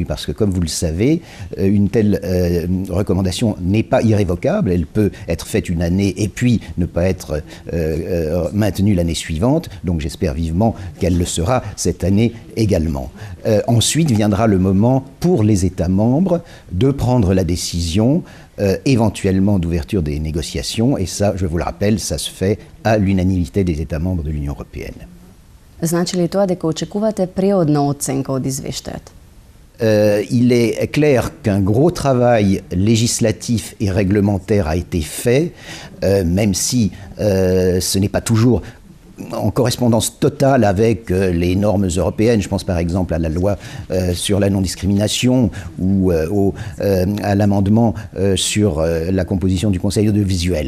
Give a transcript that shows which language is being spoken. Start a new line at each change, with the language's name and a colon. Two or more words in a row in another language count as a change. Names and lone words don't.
French: Parce que, comme vous le savez, une telle recommandation n'est pas irrévocable, elle peut être faite une année et puis ne pas être maintenue l'année suivante, donc j'espère vivement qu'elle le sera cette année également. Ensuite viendra le moment pour les États membres de prendre la décision éventuellement d'ouverture des négociations, et ça, je vous le rappelle, ça se fait à l'unanimité des États membres de l'Union européenne.
Macedonian: Значи ли тоа дека очекувате преодна оценка од извештајот?
French: Il est clair qu'un gros travail législatif et réglementaire a été fait, même si ce n'est pas toujours en correspondance totale avec les normes européennes. Je pense par exemple à la loi sur la non-discrimination ou à l'amendement sur la composition du Conseil audiovisuel.